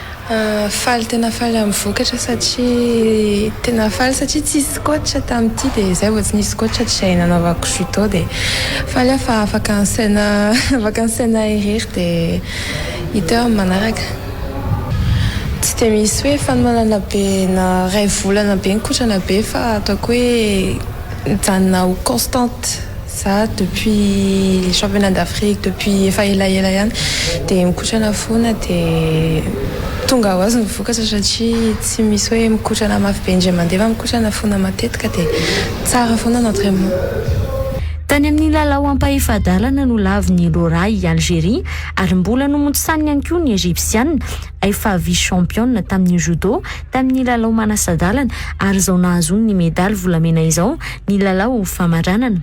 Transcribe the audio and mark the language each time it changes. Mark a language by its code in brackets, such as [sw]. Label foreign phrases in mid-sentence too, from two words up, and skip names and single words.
[mg] Faly tena faly amin'ny vokatra satria tena faly satria tsisy coach tamin'ity dia izay vao tsy nisy coach izay nanaovako judo dia faly afa afaka ansaina irery dia hita eo manaraka. Tsy dia misy hoe fanomanana be na ray volana be nikotrana be fa ataoko hoe mijanona ho [fr] constante ça depuis les championnats d'Afrique depuis [mg] efa elaela ihany dia mikotrana foana dia tonga ho azy ny vokatra satria tsy misy hoe mikotrana mafy be indray mandeha fa mikotrana foana matetika dia tsara foana ny entraînement. Tany amin'ny lalao ampahefadalana no laviny Laura i Algérie ary mbola nomontsany ihany koa ny Égyptienne efa vice-championne tamin'ny judo tamin'ny lalao manasadalana ary izao nahazo ny medaly volamena izao ny lalao famaranana.